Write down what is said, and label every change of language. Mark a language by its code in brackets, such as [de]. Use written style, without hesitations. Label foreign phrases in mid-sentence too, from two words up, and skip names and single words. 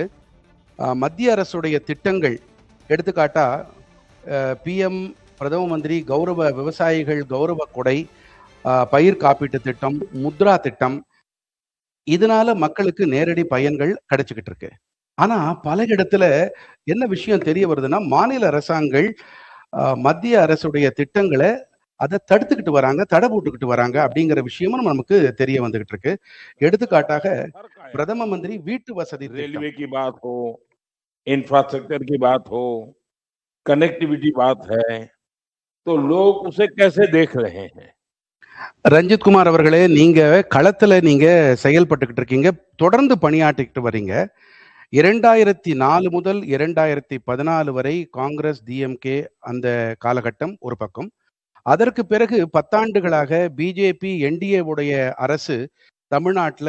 [ta] மத்திய அரசுடைய திட்டங்கள் எடுத்துக்காட்டா பிஎம் பிரதம மந்திரி கௌரவ விவசாயிகள் கௌரவ கொடை, பயிர் காப்பீட்டு திட்டம், முத்ரா திட்டம், இதனால மக்களுக்கு நேரடி பயன்கள் கிடைச்சிக்கிட்டு இருக்கு. ஆனா பல இடத்துல என்ன விஷயம் தெரிய வருதுன்னா, மாநில அரசாங்கங்கள் மத்திய அரசுடைய திட்டங்களை அதை தடுத்துக்கிட்டு வராங்க, தடை போட்டுக்கிட்டு வராங்க அப்படிங்கிற விஷயமும் நமக்கு தெரிய வந்துகிட்டு இருக்கு. எடுத்துக்காட்டாக பிரதம மந்திரி வீட்டு வசதி [hi] रेलवे की बात हो, इंफ्रास्ट्रक्चर की बात हो, कनेक्टिविटी बात है, तो लोग उसे कैसे देख रहे हैं? [ta] ரஞ்சித் குமார் அவர்களே, நீங்க களத்துல நீங்க செயல்பட்டுக்கிட்டு இருக்கீங்க, தொடர்ந்து பணியாற்றிக்கிட்டு வர்றீங்க. 2004 முதல் 2014 வரை காங்கிரஸ், டிஎம்கே அந்த காலகட்டம் ஒரு பக்கம். அதற்கு பிறகு 10 ஆண்டுகளாக பிஜேபி, என்டிஏவுடைய அரசு தமிழ்நாட்டில்.